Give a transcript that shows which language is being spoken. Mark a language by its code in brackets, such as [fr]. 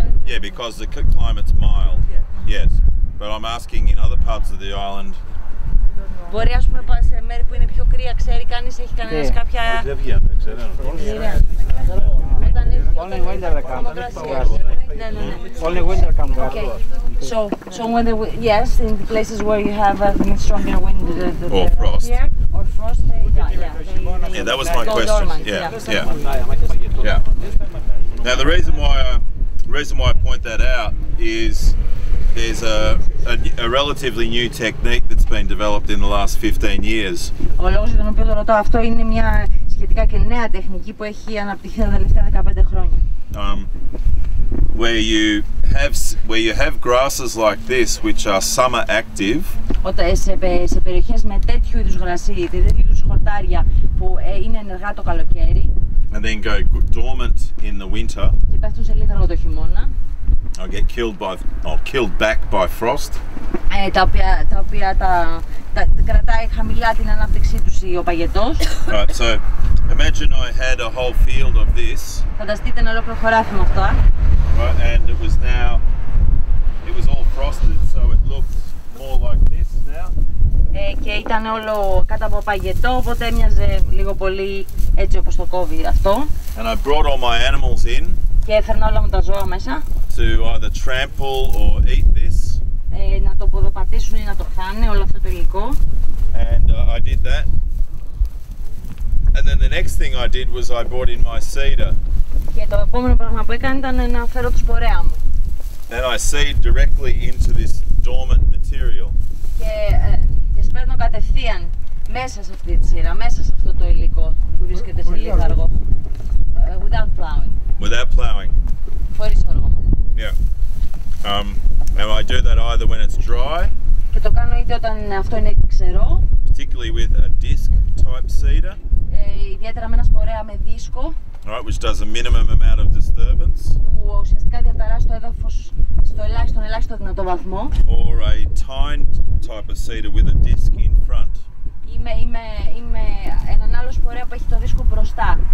[en] Yeah, because the climate's mild. Yes, but I'm asking in other parts of the island. [el] Μπορεί, ας πούμε, σε μέρη που είναι πιο κρύα, ξέρει κανείς, έχει κανένας κάποια... Δεν βγαίνουν, ξέρω. Όταν [en] Only winter they come. [el] Ναι, ναι, ναι. [en] Only winter come. Okay. So when yes, in the places where you have stronger wind, Or frost. Here, or frost, they Yeah, that was my go question. dormant, Yeah. Now the reason why I point that out is there's a relatively new technique that's been developed in the last 15 years. [el] Ο λόγος για τον οποίο το ρωτώ αυτό είναι μια σχετικά και νέα τεχνική που έχει αναπτυχθεί τα τελευταία 15 χρόνια. [en] Where you have grasses like this which are summer active. [el] Όταν σε περιοχές με τέτοιου είδους γρασί, τέτοιου είδους χορτάρια που είναι ενεργά το καλοκαίρι [en] And then go dormant in the winter. [el] Και πέφτουν σε λίθαργο το χειμώνα. [en] I'll get killed back by frost. [el] Τα οποία τα κρατάει χαμηλά την ανάπτυξή τους ο παγετός. [en] Right, so imagine I had a whole field of this. [el] Φανταστείτε ένα ολόκληρο χωράφι με αυτά. [en] Right, and it was all frosted, so it looked more like this now. [el] Και ήταν όλο κάτω από παγετό, οπότε έμοιαζε λίγο πολύ έτσι όπως το κόβει αυτό. [en] And I brought all my animals in. [el] Και έφερνα όλα μου τα ζώα μέσα. [en] To either trample or eat this. [el] Να το ποδοπατήσουν ή να το φάνε όλο αυτό το υλικό. [en] And I did that. And then the next thing I did was I brought in my seeder. [el] Και το επόμενο πράγμα που έκανα ήταν να φέρω τους πορέα μου. [en] And I seed directly into this dormant material. [el] Και σπέρνω κατευθείαν μέσα σε αυτή τη σειρά, μέσα σε αυτό το υλικό που βρίσκεται σε λίθαργο. [en] Without plowing. Without plowing. [el] Χωρίς όργωμα. [en] Yeah. And I do that either when it's dry. [el] Και το κάνω είτε όταν αυτό είναι ξερό. [en] Particularly with a disc type seeder. [el] Ιδιαίτερα με ένα σπορέα με δίσκο. [en] Right, which does a minimum amount of disturbance. [el] Που ουσιαστικά διαταράσσει το έδαφος στον ελάχιστο δυνατό βαθμό. [en] Or a tined type of seeder with a disc in front. [el] Είμαι έναν άλλο σπορέα που έχει το δίσκο μπροστά.